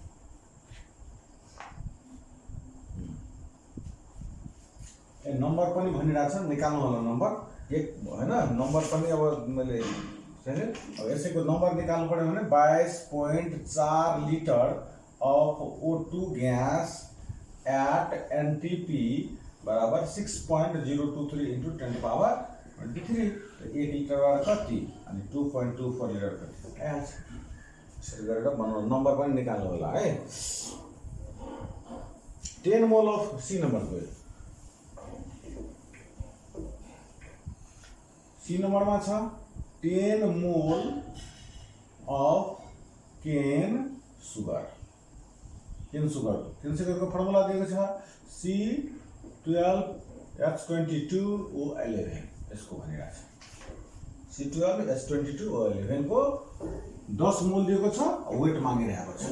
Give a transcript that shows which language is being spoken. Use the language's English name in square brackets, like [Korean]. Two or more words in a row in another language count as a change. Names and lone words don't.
[Nepali] ए नंबर पनि भनिरहेछ, निकाल्नु होला नंबर एक हैन। नंबर पनि अब मैले अब यसैको नंबर निकाल्नु पर्यो भने 22.4 [English] litre of O2 gas at NTP [Nepali] बराबर 6.023 [English] into 10 to power 23। [Nepali] 1 लिटर कति अनि 2.24 लिटर कति आइहाल्छ। यसरी गरेर बनाउनु, नंबर पनि निकाल्नु होला है। 10 [English] mole of C number [Nepali] को सी नंबर में छ 10 [English] mole of cane sugar. cane sugar [Nepali] को फर्मुला दिएको छ C12H22O11। यसको भनिरहेछ C12H22O11 को 10 मोल दिएको छ, वेट मागिरहेको छ।